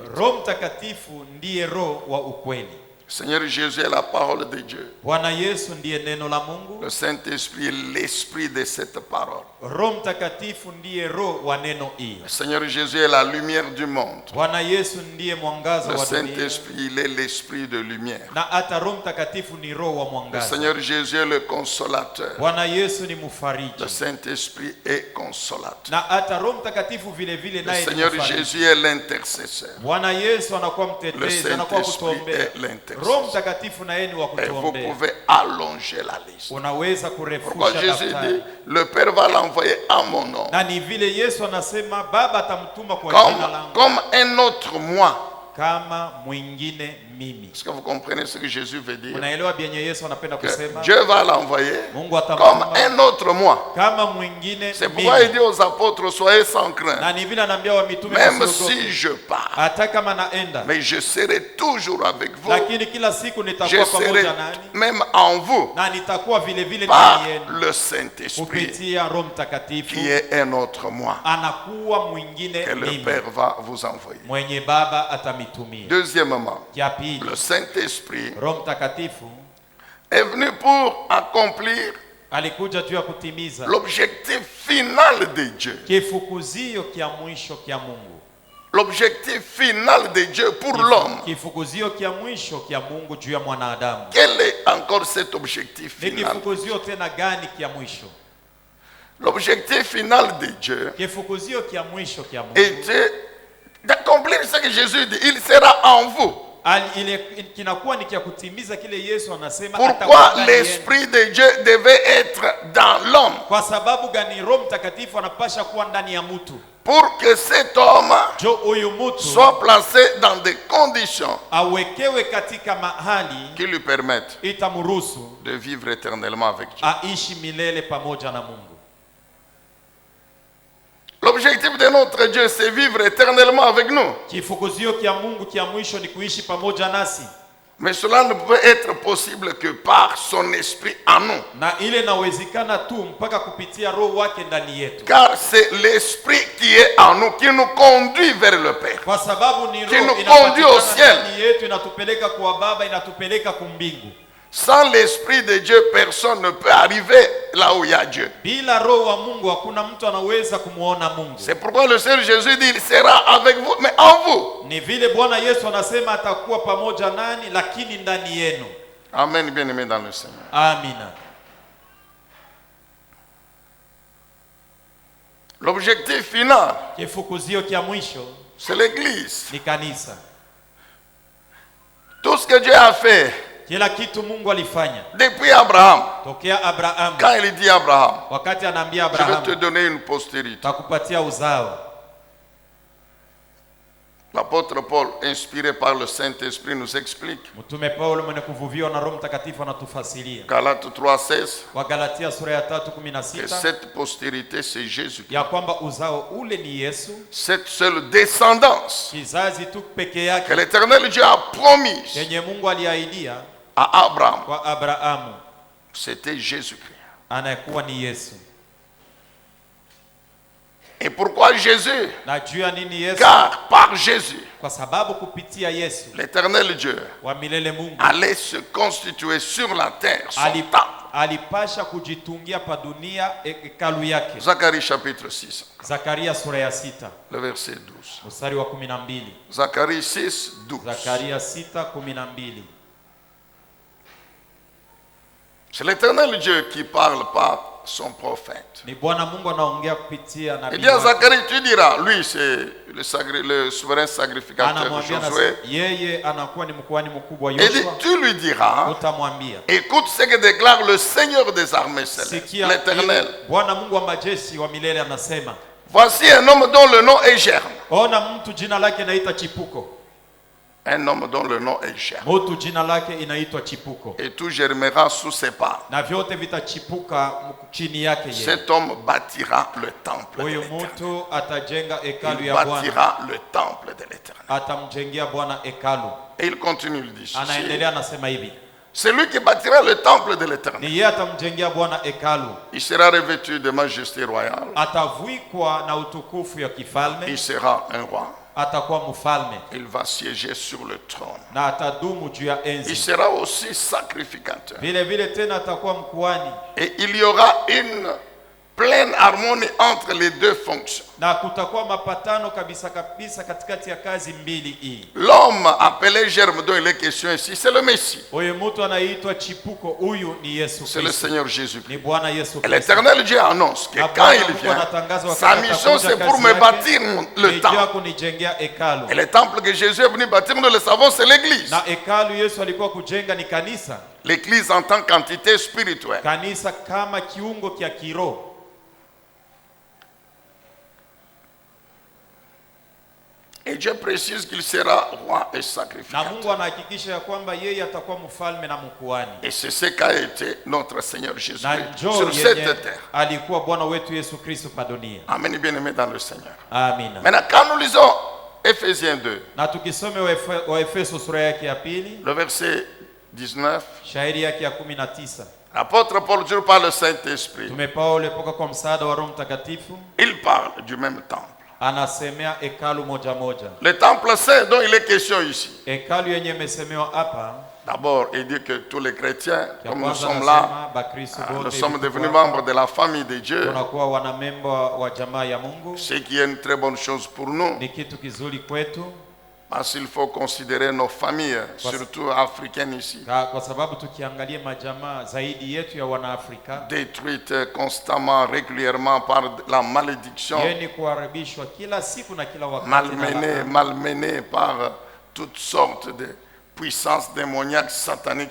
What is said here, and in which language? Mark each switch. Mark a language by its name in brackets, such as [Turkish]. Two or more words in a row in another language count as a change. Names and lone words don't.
[Swahili] Roho Mtakatifu ndiye roho wa ukweli. [French] Le Seigneur Jésus est la parole de Dieu. [Swahili] Bwana Yesu ndiye neno la Mungu. [French] Le Saint-Esprit est l'esprit de cette parole. [Swahili] Roho Mtakatifu ndiye roho wa neno hili. [French] Le Seigneur Jésus est la lumière du monde. [Swahili] Bwana Yesu ndiye mwangaza [French] Le [Swahili] wa dunia. [French] Saint-Esprit, il est l'esprit de lumière. [Swahili] Na hata Roho Mtakatifu ni roho wa [French] Le [Swahili] mwangaza. [French] Seigneur Jésus est le consolateur. [Swahili] Bwana Yesu ni mfariji. [French] Le Saint-Esprit est consolateur. [Swahili] Na hata Roho Mtakatifu vile vile [French] Le [Swahili] naye ni [French] Seigneur [Swahili] mfariji. [French] Jésus est l'intercesseur. [Swahili] Bwana Yesu anakuwa [French] Le [Swahili] mtetezi, anakuwa [French] Saint-Esprit [Swahili] kutuombea. [French] est [Swahili] Roho [French] l'intercesseur. [Swahili] Mtakatifu na yeye ni wa [French] Et vous [Swahili] kutuombea. [French] pouvez allonger la liste. [Swahili] Unaweza [French] Pourquoi [Swahili] kurefusha [French] Jésus dit, [Swahili] daftari. [French] le Père va l'envoyer en mon nom. [Swahili] Na ni vile Yesu anasema Baba atamtuma kwa jina langu [French] Comme un autre moi. [Swahili] kama mwingine mimi. [French] Est-ce que vous comprenez ce que Jésus veut dire? [Swahili] Unaelewa bienye Yesu anapenda [French] Que [Swahili] kusema? [French] Dieu va l'envoyer [Swahili] Mungu [French] comme [Swahili] atamtuma [French] un autre moi. [Swahili] kama mwingine [French] C'est pourquoi il [Swahili] mimi. [French] dit aux apôtres, soyez sans crainte. [Swahili] Na ni vile anaambia wa mitume [French] Même [Swahili] wasiogope. [French] si je pars, [Swahili] Hata kama naenda, [French] mais je serai toujours avec vous. [Swahili] lakini kila siku [French] Je [Swahili] nitakuwa [French] serai [Swahili] pamoja nani [French] même en vous [Swahili] na nitakuwa vile vile [French] par [Swahili] ndani yenu [French] le Saint-Esprit [Swahili] kupitia Roho Mtakatifu. [French] qui est un autre moi [Swahili] Anakuwa mwingine [French] que le [Swahili] mimi [French] Père va vous envoyer. [Swahili] mwenye Baba atamitumia. [French] Deuxièmement, [Swahili] Kia pili, [French] le Saint-Esprit [Swahili] Roho Mtakatifu [French] est venu pour accomplir [Swahili] alikuja tu ya kutimiza [French] l'objectif final de Dieu. [Swahili] kifukuzio kia mwisho kia Mungu. [French] L'objectif final de Dieu pour l'homme. [Swahili] Kifukuzio kia mwisho kia Mungu juu ya mwanadamu. [French] Quel est encore cet objectif [Swahili] Ni [French] final? [Swahili] kifukuzio tena gani kia mwisho? [French] L'objectif final de Dieu [Swahili] Kifukuzio kia mwisho kia Mungu [French] était d'accomplir ce que Jésus dit. Il sera en vous. [Swahili] kinakuwa ni kia kutimiza kile Yesu anasema [French] Pourquoi [Swahili] atakuwa ndani yenu. [French] l'Esprit de Dieu devait être dans l'homme? [Swahili] Kwa sababu gani Roho Mtakatifu anapasha kuwa ndani ya mtu? [French] Pour que cet homme [Swahili] Jo huyu mtu [French] soit placé dans des conditions [Swahili] awekewe katika mahali [French] qui lui permettent [Swahili] itamruhusu [French] de vivre éternellement avec Dieu. [Swahili] aishi milele pamoja na Mungu. [French] L'objectif de notre Dieu, c'est vivre éternellement avec nous. [Swahili] Kifukuzio kia Mungu kia mwisho ni kuishi pamoja nasi. [French] Mais cela ne peut être possible que par son esprit en nous. [Swahili] Na ile nawezekana tu mpaka kupitia roho wake ndani yetu. [French] Car c'est l'esprit qui est en nous, qui nous conduit vers le Père. [Swahili] Kwa sababu ni [French] Qui [Swahili] roho [French] nous conduit au ciel. [Swahili] ndani yetu inatupeleka kwa Baba, inatupeleka kumbingu. [French] Sans l'esprit de Dieu, personne ne peut arriver là où il y a Dieu. [Swahili] Bila roho wa Mungu hakuna mtu anaweza kumuona Mungu. [French] C'est pourquoi le Seigneur Jésus dit, il sera avec vous, mais en vous. [Swahili] Ni vile Bwana Yesu anasema atakuwa pamoja nani, lakini ndani yenu. [French] Amen, bien-aimés dans le Seigneur. [Swahili] Amina. [French] L'objectif final, [Swahili] Kifukuzio kia mwisho [French] c'est l'Église. [Swahili] ni kanisa. [French] Tout ce que Dieu a fait [Swahili] Kila kitu Mungu alifanya [French] depuis Abraham. [Swahili] tokea Abrahamu. [French] Quand il dit Abraham, [Swahili] Wakati anaambia [French] je vais te [Swahili] Abrahamu, [French] donner une postérité. [Swahili] takupatia uzao. [French] L'apôtre Paul, inspiré par le Saint-Esprit, nous explique. [Swahili] Mtume Paulo mwenye kuvuviwa na Roho Mtakatifu anatufasilia. [French] Galates 3,16. [Swahili] Wagalatia sura ya [French] Que [Swahili] 3:16 [French] cette postérité, c'est Jésus. [Swahili] ya kwamba uzao ule ni Yesu, [French] Cette seule descendance [Swahili] kizazi tu peke [French] que [Swahili] yake [French] l'Éternel Dieu a promise [Swahili] yenye Mungu aliahidia [French] à Abraham, [Swahili] kwa Abrahamu [French] c'était Jésus-Christ. [Swahili] anakuwa ni Yesu. [French] Et pourquoi Jésus? [Swahili] Na juu ya nini Yesu? [French] Car par Jésus, [Swahili] Kwa sababu kupitia Yesu [French] l'Éternel Dieu [Swahili] wa milele Mungu [French] allait se constituer sur la terre son [Swahili] alip- [French] temple. [Swahili] alipasha kujitungia pa dunia hekalu yake. [French] Zacharie chapitre 6, [Swahili] Zakaria sura ya 6 [French] le verset 12. [Swahili] mstari wa 12. [French] Zacharie 6, 12. [Swahili] Zakaria 6:12. [French] C'est l'Éternel Dieu qui parle par son prophète. [Swahili] Ni Bwana Mungu anaongea kupitia [French] Il [Swahili] nabii [French] dit à [Swahili] wake. [French] Zacharie, tu diras, lui c'est le souverain sacrificateur de [Swahili] Anamwambia na [French] Josué. [Swahili] yeye anakuwa ni mkuhani mkubwa [French] Il dit, [Swahili] Yoshua. [French] tu lui diras, [Swahili] Utamwambia, [French] écoute ce que déclare le Seigneur des armées célestes, [Swahili] sikia [French] l'Éternel. [Swahili] Bwana Mungu wa majeshi wa milele anasema, [French] Voici un homme dont le nom est Germe. [Swahili] ona mtu jina lake inaitwa Chipuko. [French] Un homme dont le nom est Germe. [Swahili] Mtu jina lake inaitwa Chipuko. [French] Et tout germera sous ses pas. [Swahili] Na vyote vitachipuka chini yake yeye. [French] Cet homme bâtira le temple de [Swahili] Huyo [French] l'Éternel. [Swahili] mtu atajenga hekalu [French] Il [Swahili] ya Bwana. [French] bâtira le temple de l'Éternel. [Swahili] Atamjengea Bwana hekalu. [French] Et il continue, il dit ceci. [Swahili] Anaendelea anasema hivi, [French] C'est lui qui bâtira le temple de l'Éternel. [Swahili] ni yeye atamjengea Bwana hekalu. [French] Il sera revêtu de majesté royale. [Swahili] Atavikwa na utukufu ya kifalme. [French] Il sera un roi. [Swahili] Atakuwa mfalme [French] Il va siéger sur le trône. [Swahili] na atadumu juu ya [French] Il [Swahili] enzi. [French] sera aussi sacrificateur. [Swahili] Vile vile tena atakuwa mkuhani, [French] Et il y aura une pleine harmonie entre les deux fonctions. [Swahili] na kutakuwa mapatano kabisa kabisa katikati ya kazi mbili hii. [French] L'homme appelé Germe dont il est question ici, c'est le Messie. [Swahili] Huyu mtu anaitwa Chipuko, huyu ni Yesu [French] C'est le [Swahili] Kristo, [French] Seigneur Jésus-Christ. [Swahili] ni Bwana Yesu [French] Et [Swahili] Kristo. [French] l'Éternel Dieu annonce que [Swahili] Na [French] quand [Swahili] Bwana [French] il [Swahili] Mungu [French] vient, [Swahili] anatangaza wakati [French] sa mission [Swahili] atakuja [French] c'est pour [Swahili] kazi [French] me [Swahili] yake, [French] bâtir le [Swahili] ni juu ya [French] temple. [Swahili] kunijengea hekalu. [French] Et le temple que Jésus est venu bâtir, nous le savons, c'est l'église. [Swahili] Na hekalu Yesu alikuwa kujenga ni kanisa. [French] L'église en tant qu'entité spirituelle. [Swahili] Kanisa kama kiungo kia kiroho. [French] Et Dieu précise qu'il sera roi et [Swahili] Na [French] sacrificateur. [Swahili] Mungu anahakikisha ya kwamba yeye atakuwa mfalme na mkuhani. [French] Et c'est ce qu'a été notre Seigneur [Swahili] Na [French] Jésus-Christ [Swahili] njoo [French] sur [Swahili] yenye [French] cette terre. [Swahili] alikuwa Bwana wetu Yesu Kristo pa dunia. [French] Amen, bien-aimés dans le Seigneur. [Swahili] Amina. [French] Maintenant, quand nous lisons Éphésiens 2, [Swahili] Na tukisome Waefeso sura yake ya pili, [French] le verset 19, [Swahili] shairi yake ya 19. [French] l'apôtre Paul, dit par le Saint-Esprit, [Swahili] Mtume Paulo poka kwa msaada wa Roho Mtakatifu [French] il parle du même temple. [Swahili] anasemea hekalu moja moja. [French] Le temple saint dont il est question ici. [Swahili] Hekalu yenye imesemewa hapa, [French] D'abord, il dit que tous les chrétiens, [Swahili] ya [French] comme nous [Swahili] kwanza [French] sommes là, [Swahili] anasema Bakristo [French] nous [Swahili] wote [French] sommes [Swahili] hivi [French] devenus [Swahili] tuko hapa, [French] membres de la famille de Dieu, [Swahili] tunakuwa wanamemba wa jamaa ya Mungu. [French] ce qui est une très bonne chose pour nous, [Swahili] Ni kitu kizuri kwetu [French] parce qu'il faut considérer nos familles, surtout africaines ici, [Swahili] kwa sababu tukiangalia majamaa zaidi yetu ya Wanaafrika [French] détruites constamment, régulièrement par la malédiction, [Swahili] yeni kuharibishwa kila siku na kila wakati na [French] malmenées par toutes sortes de puissances démoniaques, sataniques,